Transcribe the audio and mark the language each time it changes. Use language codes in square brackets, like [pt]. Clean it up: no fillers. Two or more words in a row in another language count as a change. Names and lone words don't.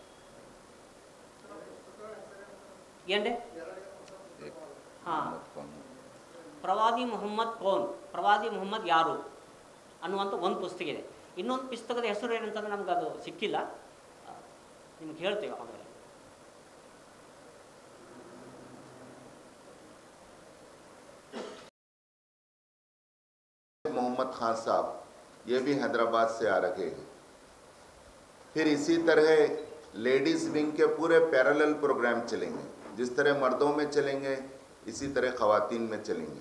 [kn] ಏನ್ರಿ? ಹಾಂ, ಪ್ರವಾದಿ ಮೊಹಮ್ಮದ್ ಕೌನ್, ಪ್ರವಾದಿ ಮೊಹಮ್ಮದ್ ಯಾರು ಅನ್ನುವಂಥ ಒಂದು ಪುಸ್ತಕ ಇದೆ. ಇನ್ನೊಂದು ಪುಸ್ತಕದ ಹೆಸರು ಏನಂತಂದ್ರೆ ನಮ್ಗೆ ಅದು ಸಿಕ್ಕಿಲ್ಲ. ನಿಮ್ಗೆ ಹೇಳ್ತೇವೆ ಆಮೇಲೆ. [ur] मोहम्मद खान साहब ये भी हैदराबाद से आ रहे हैं। फिर इसी तरह [en] ladies wing [ur] के पूरे [en] parallel program [ur] चलेंगे, जिस तरह मर्दों में चलेंगे इसी तरह ख़वातीन में चलेंगे।